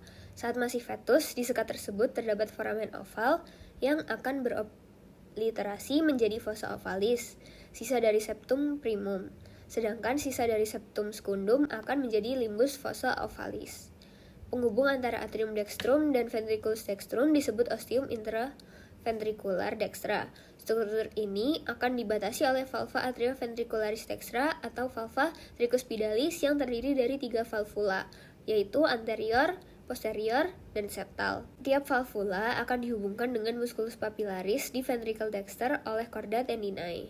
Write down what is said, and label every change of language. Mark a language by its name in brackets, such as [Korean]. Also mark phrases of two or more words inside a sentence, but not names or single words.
[Indonesian] Saat masih fetus, di sekat tersebut terdapat foramen oval yang akan berobliterasi menjadi fossa ovalis, sisa dari septum primum. Sedangkan sisa dari septum secundum akan menjadi limbus fossa ovalis. Penghubung antara atrium dextrum dan ventriculus dextrum disebut ostium interventricular dextra. Struktur ini akan dibatasi oleh valva atrioventricularis dextra atau valva tricuspidalis yang terdiri dari 3 valvula, yaitu anterior, posterior, dan septal. Tiap valvula akan dihubungkan dengan musculus papillaris di ventricle dexter oleh chorda tendinae.